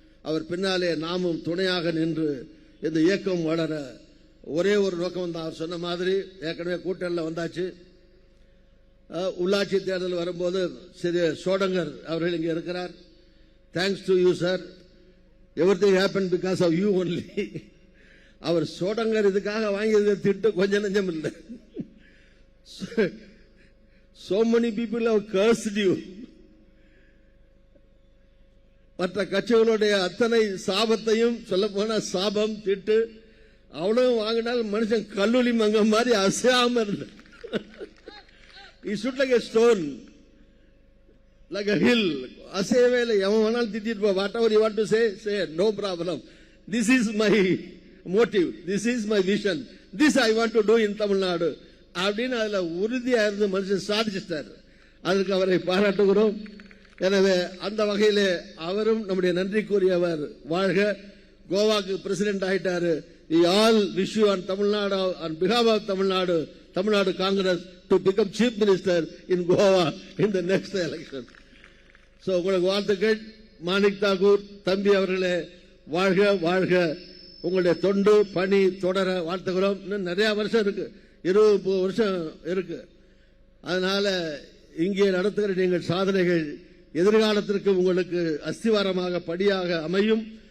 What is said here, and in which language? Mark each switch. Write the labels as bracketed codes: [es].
[ta] அவர் பின்னாலே நாமும் துணையாக நின்று இந்த இயக்கம் வளர ஒரே ஒரு நோக்கம் தான். அவர் சொன்ன மாதிரி ஏற்கனவே கூட்டணியில் வந்தாச்சு. உள்ளாட்சி தேர்தல் வரும்போது சிறு சோடங்கர் அவர்கள் இங்கே இருக்கிறார். [en] Thanks to you sir, everything happen because of you only. [ta] அவர் சோடங்கர் இதுக்காக வாங்கியது திட்டு கொஞ்சம் நெஞ்சம் இல்லை. [en] So many people have cursed you. [ta] மற்ற கட்சிகளுடைய அத்தனை சாபத்தையும் சொல்ல போனா சாபம் திட்டு அவ்வளவு வாங்கினால் மனுஷன் கல்லூரி மங்க மாதிரி அசையாம இருந்த. [en] He stood like a stone, like a hill. [ta] அசையவே இல்லை. எவன் வேணாலும் திட்டிட்டு போ. [en] What ever you want to say no problem. This is my motive, this is my vision, this I want to two in Tamil Nadu [ta] அப்படின்னு அதுல உறுதியா இருந்து மனுஷன் சாதிச்சிட்டார். அதற்கு அவரை பாராட்டுகிறோம். எனவே அந்த வகையிலே அவரும் நம்முடைய நன்றிக்குரியவர். வாழ்க. கோவாக்கு பிரசிடென்ட் ஆயிட்டாரு. [en] We all wish you on Tamil Nadu, on behalf of Tamil Nadu Congress, to become chief minister in Goa in the next election. [ta] So உங்களுக்கு வாழ்த்துக்கள். மாணிக் தாக்கூர் தம்பி அவர்களே, வாழ்க வாழ்க. உங்களுடைய தொண்டு பணி தொடர வாழ்த்துகிறோம். இன்னும் நிறைய வருஷம் இருக்கு, 20 வருஷம் இருக்கு. அதனால இங்கே நடத்துகிற நீங்கள் சாதனைகள் எதிர்காலத்திற்கு உங்களுக்கு அஸ்திவாரமாக படியாக அமையும்.